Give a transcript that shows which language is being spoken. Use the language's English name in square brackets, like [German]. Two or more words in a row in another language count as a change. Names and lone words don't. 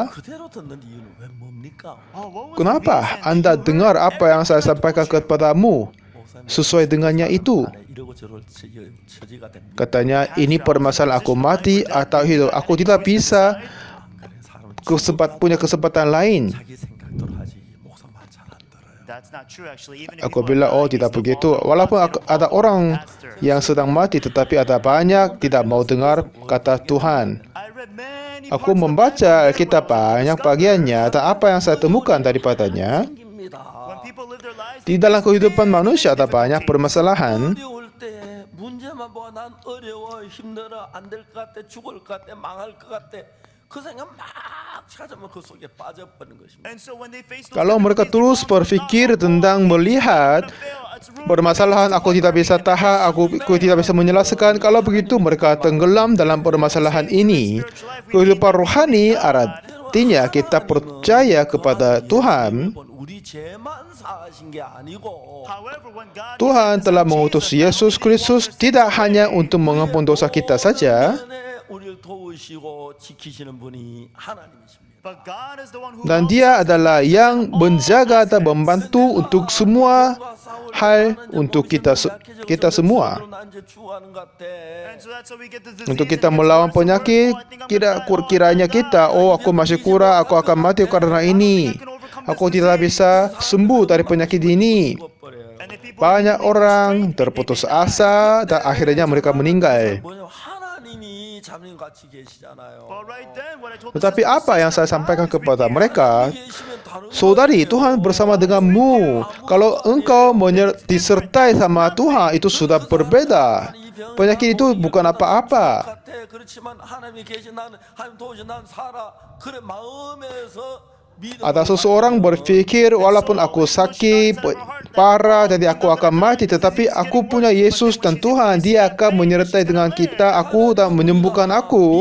[Korean] 그대로 듣는 이유는 왜 뭡니까? [Indonesian] Kenapa Anda dengar apa yang saya sampaikan kepadamu? Sesuai dengannya itu. [Korean] 이러고 저러고 처지가 됩니다. [Indonesian] Katanya, ini permasalahan aku mati atau hidup. Aku tidak bisa [Korean] 그래 사람은 [Indonesian] punya kesempatan lain. [Korean] 자기 생각대로 하지 목사 말 잘 안 들어요. [English] That's not true actually. Even if [Indonesian] Aku [English] people [Indonesian] bilang, oh tidak begitu. Walaupun ada orang yang sedang mati, tetapi ada banyak tidak mau dengar kata Tuhan. [English] I read many [Indonesian] Aku [English] parts of [Indonesian] membaca [English] the Bible [Indonesian] Alkitab banyak bagiannya, dan apa yang saya temukan daripadanya, [Korean] 생깁니다. [English] when people live their lives [Indonesian] di dalam kehidupan manusia ada banyak permasalahan. [Korean] 어려울 때 문제만 보아 난 어려워 힘들어 안 될 것 같아 죽을 것 같아 망할 것 같아 그 생각 막 찾으면 그 속에 빠져버리는 것입니다. [English] and so when they face those [Indonesian] Kalau mereka terus berpikir tentang melihat permasalahan, aku tidak bisa tahan, aku tidak bisa menyelesaikan. Kalau begitu mereka tenggelam dalam permasalahan ini. Kehidupan rohani artinya kita percaya kepada Tuhan. [Korean] 우리 죄만 사하신 게 아니고 [English] however when God [Indonesian] Tuhan telah mengutus Yesus Kristus tidak hanya untuk mengampuni dosa kita saja, [Korean] 은혜에 우리를 도우시고 지키시는 분이 하나님이십니다. [English] but God is the one who [Indonesian] dan Dia adalah yang menjaga dan membantu untuk semua hal untuk kita semua. [English] and so that's how we get the disease [Indonesian] Untuk kita [English] and gets [Indonesian] melawan [English] worse and worse. [Indonesian] penyakit, [English] Oh, I think I'm gonna die. [Indonesian] kiranya kita, oh aku masih kurang, aku akan mati karena ini. Aku tidak bisa sembuh dari penyakit ini. [English] And if people [Indonesian] Banyak orang terputus asa dan akhirnya mereka meninggal. [Korean] 뭐냐 하나님이 자매님 같이 계시잖아요. [English] but right then what I told the [Indonesian] Tetapi [English] sisters [Indonesian] apa yang saya sampaikan kepada mereka, [Korean] 계시면 다른 [Indonesian] saudari, Tuhan bersama denganmu. Kalau engkau disertai sama Tuhan, itu sudah berbeda. Penyakit itu bukan apa-apa. [Korean] 같아. 그렇지만 하나님이 계신 나는 하나님 도우신 난 살아. 그래 마음에서 믿음. [Indonesian] Ada seseorang berpikir, walaupun aku sakit, parah, jadi aku akan mati, tetapi aku punya Yesus dan Tuhan, Dia akan menyertai dengan kita, aku dan menyembuhkan aku.